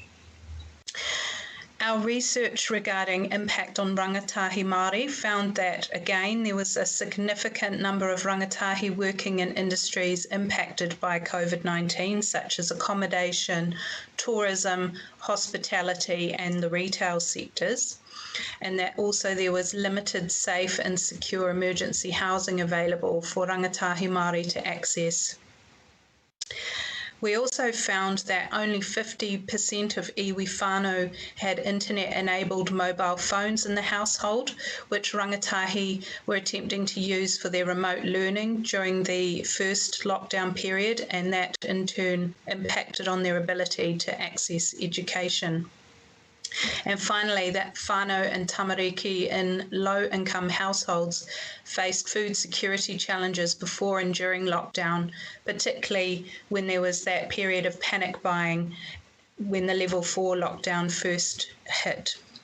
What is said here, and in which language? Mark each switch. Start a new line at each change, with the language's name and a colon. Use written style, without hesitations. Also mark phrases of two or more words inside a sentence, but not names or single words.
English: Our research regarding impact on rangatahi Māori found that, again, there was a significant number of rangatahi working in industries impacted by COVID-19, such as accommodation, tourism, hospitality, and the retail sectors, and that also there was limited, safe and secure emergency housing available for rangatahi Māori to access. We also found that only 50% of iwi whānau had internet-enabled mobile phones in the household, which rangatahi were attempting to use for their remote learning during the first lockdown period, and that in turn impacted on their ability to access education. And finally, that whānau and tamariki in low-income households faced food security challenges before and during lockdown, particularly when there was that period of panic buying when the level 4 lockdown first hit.